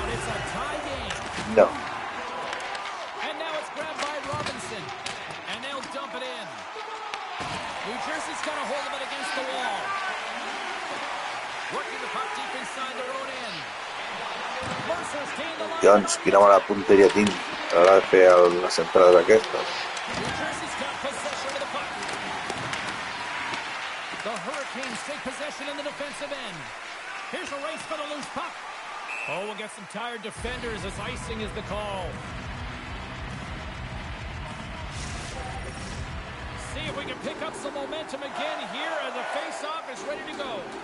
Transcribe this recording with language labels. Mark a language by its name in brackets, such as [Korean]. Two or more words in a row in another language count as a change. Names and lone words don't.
[English] a tie game. No. And now it's grabbed by Robinson. And they'll dump it in. New Jersey's got a hold of it against the wall. Working the puck deep inside their own end. Mercer's gained the line. [Catalan] Jones, quina mala punteria tinc a l'hora de fer les entrades aquestes. [English] New Jersey's got possession of the puck. The Hurricanes take possession in the defensive end. Here's a race for the loose puck. Oh, we'll get some tired defenders as icing is the call. See if we can pick up some momentum again here as the face-off is ready to go.